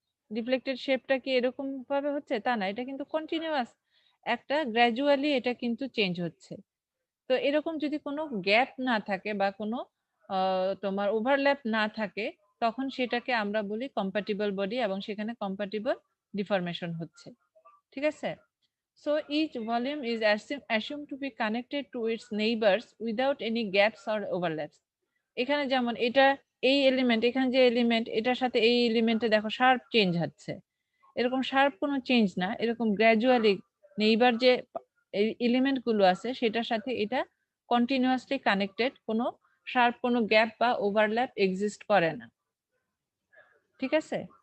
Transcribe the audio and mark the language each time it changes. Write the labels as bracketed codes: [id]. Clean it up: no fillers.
[bn] Deflected শেপটা কি এরকম ভাবে হচ্ছে? তা না, এটা কিন্তু কন্টিনিউয়াস, একটা গ্র্যাজুয়ালি এটা কিন্তু চেঞ্জ হচ্ছে। তো এরকম যদি কোনো গ্যাপ না থাকে বা কোনো তোমার ওভারল্যাপ না থাকে, তখন সেটাকে আমরা বলি কম্প্যাটিবল বডি, এবং সেখানে কম্প্যাটিবল ডিফরমেশন হচ্ছে, ঠিক আছে? [en] So each volume is assumed to be connected to its neighbors without any gaps or overlaps. [bn] এখানে যেমন এটা এই এলিমেন্ট, এখানে যে এলিমেন্ট এটার সাথে এই এলিমেন্টে দেখো শার্প চেঞ্জ হচ্ছে, এরকম শার্প কোনো চেঞ্জ না, এরকম গ্র্যাজুয়ালি নেইবার যে এলিমেন্ট গুলো আছে সেটার সাথে এটা কন্টিনিউয়াসলি কানেক্টেড, কোনো শার্প কোনো গ্যাপ বা ওভারল্যাপ এক্সিস্ট করে না, ঠিক আছে?